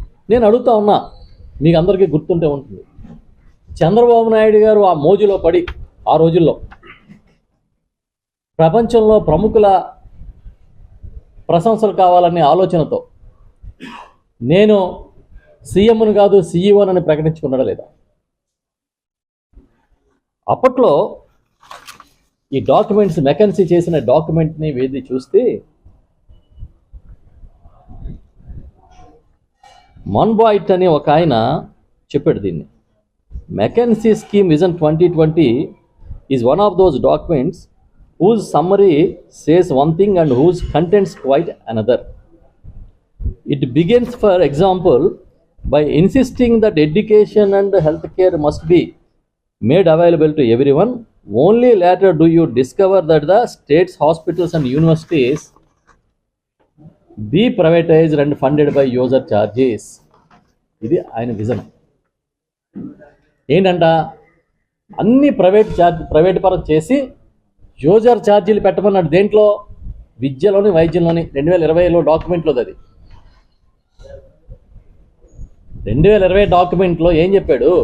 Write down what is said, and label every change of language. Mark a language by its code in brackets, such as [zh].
[te] నేను అడుగుతా ఉన్నా, మీకు అందరికీ గుర్తుంటే ఉంటుంది, చంద్రబాబు నాయుడు గారు ఆ మోజులో పడి ఆ రోజుల్లో ప్రపంచంలో ప్రముఖుల ప్రశంసలు కావాలనే ఆలోచనతో నేను సీఎంను కాదు సీఈఓనని ప్రకటించుకున్నాడా లేదా? అప్పట్లో ఈ డాక్యుమెంట్స్, మెకన్సీ చేసిన డాక్యుమెంట్ని వేది చూస్తే మన్బాయిట్ అని ఒక ఆయన చెప్పాడు దీన్ని. [en] McKinsey scheme vision 2020 is one of those documents whose summary says one thing and whose contents quite another. It begins, for example, by insisting that education and healthcare must be made available to everyone. Only later do you discover that the states, hospitals and universities be privatized and funded by user charges. [te] ఇది ఆయన vision. ఏంటంట, అన్ని private పరం చేసి user ఛార్జీలు పెట్టమన్నాడు. దేంట్లో? విద్యలోని, వైద్యంలోని. 2020లో డాక్యుమెంట్లో అది. 2020 డాక్యుమెంట్లో ఏం చెప్పాడు?